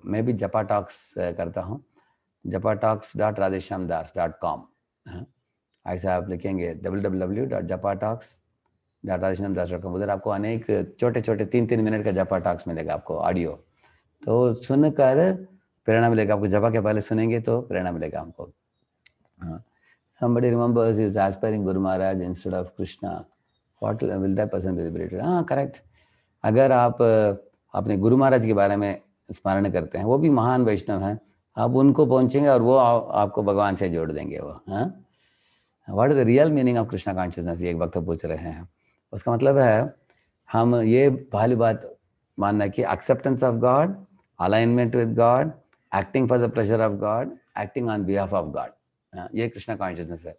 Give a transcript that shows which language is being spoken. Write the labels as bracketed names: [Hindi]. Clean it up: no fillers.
[Hindi] मैं भी जपा टॉक्स करता हूँ, japatalks.radheshyamdas.com, ऐसा आप लिखेंगे www.japatalks.radheshyamdas.com, उधर आपको अनेक छोटे छोटे 3-3 मिनट का जपा टॉक्स मिलेगा आपको ऑडियो, तो सुनकर प्रेरणा मिलेगा आपको। जपा के पहले सुनेंगे तो प्रेरणा मिलेगा हमको। [English] Somebody remembers is aspiring Guru Maharaj instead of Krishna, what will that person be liberated? [Hindi] हाँ, करेक्ट। अगर आप अपने गुरु महाराज के बारे में स्मरण करते हैं, वो भी महान वैष्णव हैं, आप उनको पहुंचेंगे और वो आपको भगवान से जोड़ देंगे वो। [English] हाँ, what is the real meaning of Krishna consciousness, [Hindi] ये एक वक्त पूछ रहे हैं। उसका मतलब है हम ये पहली बात मानना कि [English] acceptance of God, alignment with God, acting for the pleasure of God, [Hindi] acting on behalf of God, ये कृष्णा कॉन्शियसनेस है।